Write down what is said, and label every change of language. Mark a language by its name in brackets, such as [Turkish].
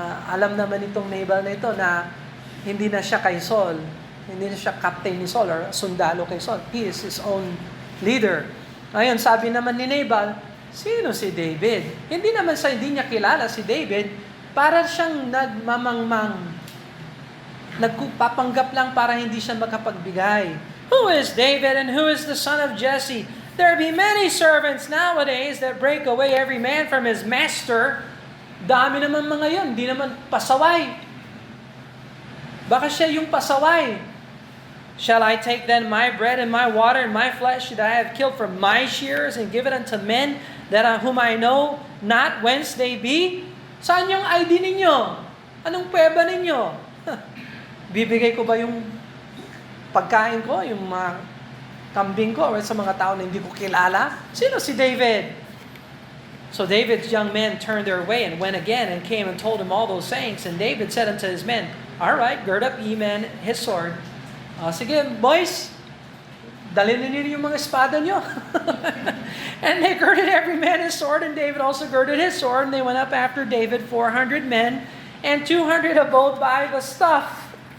[Filipino] Alam naman itong Nabal na ito na hindi na siya kay Saul, hindi na siya captain ni Saul or sundalo kay Saul. [English] He is his own leader. [Filipino] Ngayon, sabi naman ni Nabal, sino si David? Hindi naman hindi niya kilala si David, para siyang nagpapanggap lang para hindi siya makapagbigay. [English] Who is David and who is the son of Jesse? There be many servants nowadays that break away every man from his master. [Filipino] Dami naman mga yun, di naman pasaway. Baka siya yung pasaway. [English] Shall I take then my bread and my water and my flesh that I have killed from my shears and give it unto men that whom I know not whence they be? [Filipino] Saan yung ID ninyo? Anong pweba ninyo? Bibigay ko ba yung pagkain ko, yung mga kambing ko, or sa mga tao na hindi ko kilala? Sino si David? [English] So David's young men turned their way and went again and came and told him all those sayings. And David said unto his men, all right, gird up ye men his sword. [Filipino] Sige, boys, dalhin ninyo yung mga espada nyo. [English] And they girded every man his sword, and David also girded his sword, and they went up after David 400 men, and 200 abode by the stuff.